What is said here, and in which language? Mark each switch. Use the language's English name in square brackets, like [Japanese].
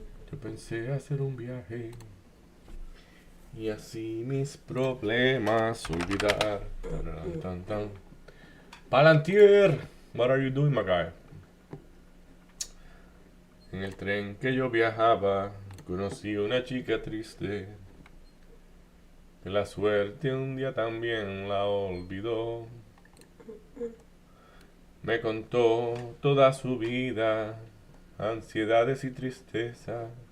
[Spanish] Yo pensé hacer un viaje y así mis problemas olvidar. Tan, tan, tan. [English] Palantir, what are you doing, my guy? [Spanish] En el tren que yo viajaba, conocí una chica triste, que la suerte un día también la olvidó. Me contó toda su vida, ansiedades y tristezas.